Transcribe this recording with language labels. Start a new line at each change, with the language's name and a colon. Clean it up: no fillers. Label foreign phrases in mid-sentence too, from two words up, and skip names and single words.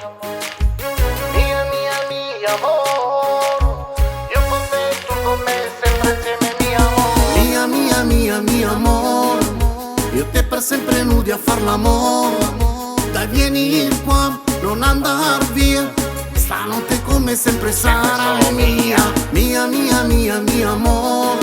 Spanish: Mi amor, yo con te, tú con me, siempre insieme mi amor.
Italian: Mia amore, io te per sempre nudi a far l'amore. Dai vieni qua, non andar via, stanotte come sempre sarai mia amore.